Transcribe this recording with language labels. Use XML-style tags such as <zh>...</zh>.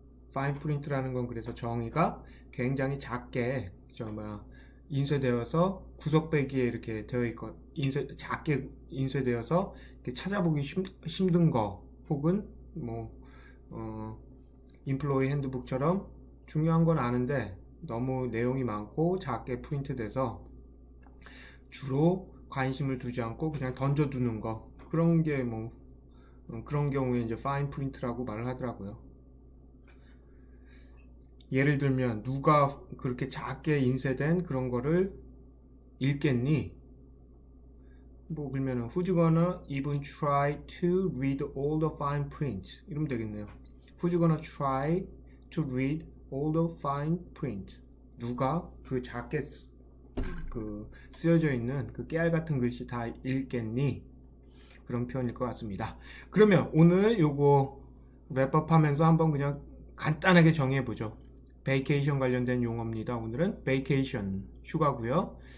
<ko>fine print라는 건 그래서 정의가 굉장히 작게 인쇄되어서 구석배기에 이렇게 되어 있고 작게 인쇄되어서 이렇게 찾아보기 힘든 거, 혹은 뭐 인플로이 핸드북처럼 중요한 건 아는데 너무 내용이 많고 작게 프린트돼서 주로 관심을 두지 않고 그냥 던져두는 거, 그런 게 그런 경우에 이제 파인 프린트라고 말을 하더라고요. 예를 들면 누가 그렇게 작게 인쇄된 그런 거를 읽겠니? 뭐 그러면은</ko> <en>Who's gonna even try to read all the fine print?</en> <ko>이러면 되겠네요.</ko> <en>Who's gonna try to read all the fine print?</en> <ko>누가 그 작게 쓰여져 있는 그 깨알 같은 글씨 다 읽겠니? 그런 표현일 것 같습니다. 그러면 오늘 요거 랩업 하면서 한번 그냥 간단하게 정의해 보죠. 베이케이션 관련된 용어입니다. 오늘은 베이케이션, 휴가고요.</ko>